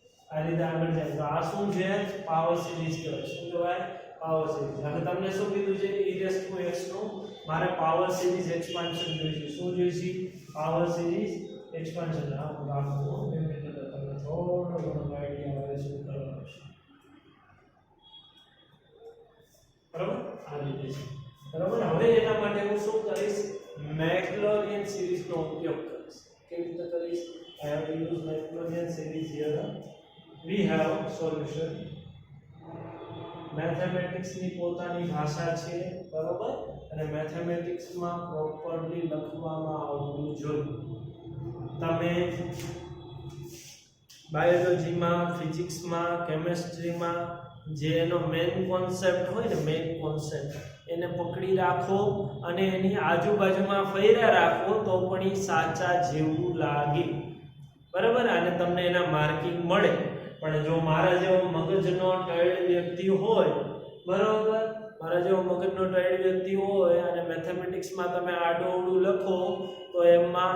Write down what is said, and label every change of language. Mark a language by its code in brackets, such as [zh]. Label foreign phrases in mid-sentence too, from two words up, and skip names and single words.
[gu] આ રીતે આગળ જાય તો આ શું છે [en] power series [gu] કહેવાય શું કહેવાય [en] power series [gu] હવે તમને શું કીધું છે e⁻x નું મારે [en] power series expansion [gu] જોઈએ શું જોઈએ [en] power series expansion [gu] આ રાખો તમને થોડો ઘણો આઈડિયા આવે શું કરવાનું છે બરાબર આ રીતે છે બરાબર હવે એના માટે હું શું કરીશ મેક્લોરિયન સિરીઝનો ઉપયોગ કરીશ કેવી રીતે કરીશ [en] I have to use Maclaurin series here. We have solution. [gu] Mathematics ની પોતાની ભાષા છે બરાબર અને મેથેમેટિક્સ માં પ્રોપરલી લખવામાં આવવું જોઈએ તમે બાયોલોજીમાં ફિઝિક્સમાં કેમેસ્ટ્રીમાં જે એનો [en] main concept [gu] હોય ને [en] main concept [gu] એને પકડી રાખો અને એની આજુબાજુમાં ફેર્યા રાખો તો પણ એ સાચા જેવું લાગે બરાબર અને તમને એના માર્કિંગ મળે પણ જો મારા જેવો મગજનો ટાયર્ડ વ્યક્તિ હોય બરાબર મારા જેવો મગજનો ટાયર્ડ વ્યક્તિ હોય અને મેથેમેટિક્સમાં તમે આડોઅવળું લખો તો એમાં